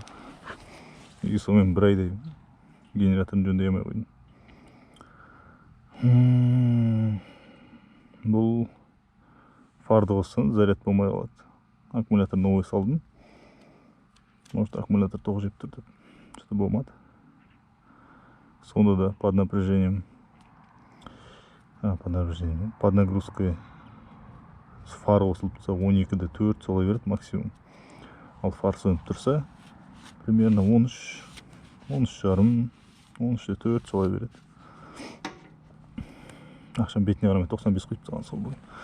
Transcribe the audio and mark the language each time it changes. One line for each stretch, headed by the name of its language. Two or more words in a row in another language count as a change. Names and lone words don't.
Kazakh: И сонымен бір айдай генераторын жөндей алмай қойдым. Бұл фарды қоссаң заряд болмай қалады. Аккумулятор новый салдым. Может, аккумулятор тоғы жеп тұр деп. Что-то болмады. Сонда да
Russian: под напряжением. Под нагрузкой с фары
Kazakh: қосылып тұрса 12-де 4 сала береді максимум. Ал фар сөніп тұрса примерно 13,5, 13-де 4 сала береді. Ақшам бетіне қарамай 95 қойып тұрған сол бойы.